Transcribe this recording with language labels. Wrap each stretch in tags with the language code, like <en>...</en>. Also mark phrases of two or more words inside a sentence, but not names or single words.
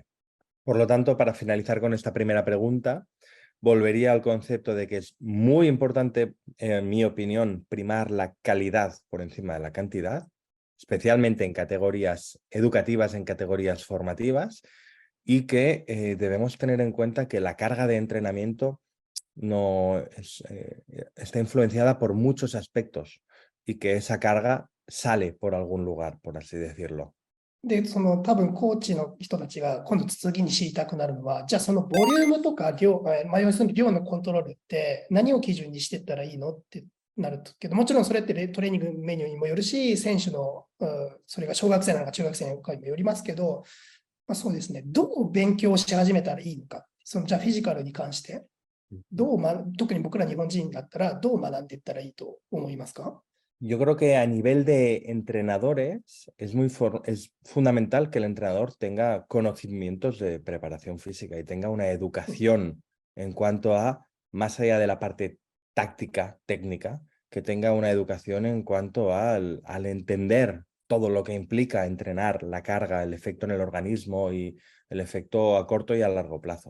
<es>Por lo tanto, para finalizar con esta primera pregunta, volvería al concepto de que es muy importante, en mi opinión, primar la calidad por encima de la cantidad, especialmente en categorías educativas, en categorías formativas, y que debemos tener en cuenta que la carga de entrenamiento está influenciada por muchos aspectos y que esa carga sale por algún lugar, por así decirlo.</es> <ja>で、多分コーチの人たちが今度次に知りたくなるのは、じゃあそのボリュームとか量、要するに量のコントロールって何を基準にしていったらいいのってなるけど、もちろんそれってトレーニングメニューにもよるし、選手の、それが小学生なのか中学生なのかにもよりますけど、そうですね、どう勉強し始めたらいいのか、じゃあフィジカルに関して、特に僕ら日本人だったらどう学んでいったらいいと思いますか？</ja> <es>Yo creo que a nivel de entrenadores es fundamental que el entrenador tenga conocimientos de preparación física y tenga una educación en cuanto a, más allá de la parte táctica, técnica, que tenga una educación en cuanto al entender todo lo que implica entrenar, la carga, el efecto en el organismo y el efecto a corto y a largo plazo.</es>